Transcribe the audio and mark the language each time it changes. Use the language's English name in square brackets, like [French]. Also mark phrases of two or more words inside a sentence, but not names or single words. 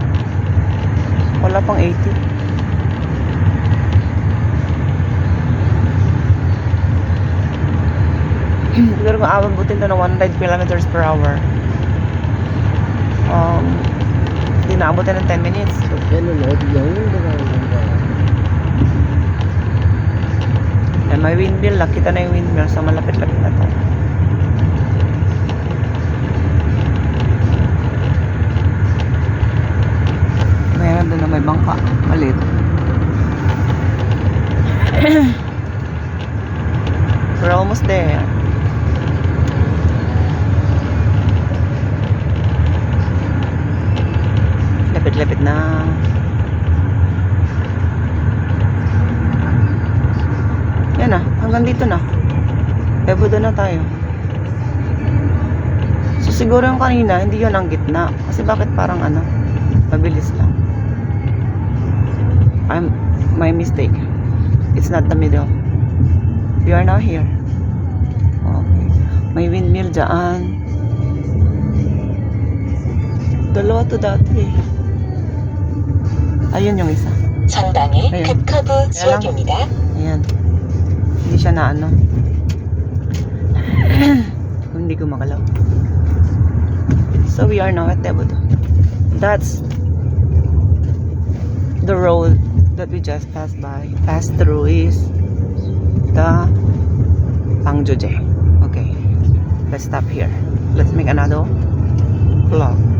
[Filipino] Wala pang 80. Siguro kung abutin to ng 100 [English] kilometers per hour, [Filipino] hindi na abutin ng 10 minutes. [Korean] 걔는 어디 영웅도 가는 건가? [Filipino] Yan, may windmill. Nakita na yung windmill. So, malapit-lapit na tayo. Mayroon doon na may bangka. Malit. [English] We're almost there. [Filipino] Lapit-lapit na. Yan na, hanggang dito na. Pebudo na tayo. So siguro yung kanina, hindi yun ang gitna. Kasi bakit parang ano, mabilis lang. [English] My mistake. It's not the middle. We are now here. Okay. [Filipino] May windmill dyan. Dalawa to dati. Ayun yung isa. [Korean] 전방에 [Filipino] Ayan. [Korean] 급커브 지역입니다. [Filipino] Ayan. Hindi siya na ano. Hindi ko makalaw. [English] So we are now at Tebudo. That's the road that we just passed through is the Pangjoje. Okay. Let's stop here. Let's make another vlog.